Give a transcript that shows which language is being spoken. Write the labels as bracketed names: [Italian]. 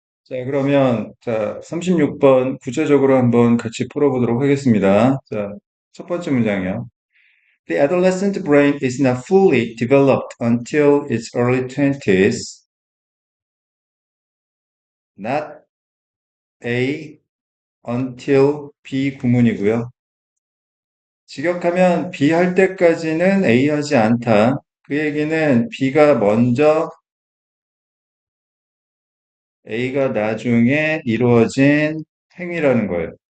[Korean] 자, 그러면, 자, 36번 구체적으로 한번 같이 풀어보도록 하겠습니다. 자, 첫 번째 문장이요. [English] The adolescent brain is not fully developed until its early 20s. Not A until B [Korean] 구문이고요. 직역하면 B 할 때까지는 A 하지 않다. 그 얘기는 B가 먼저 A가 나중에 이루어진 행위라는 거예요.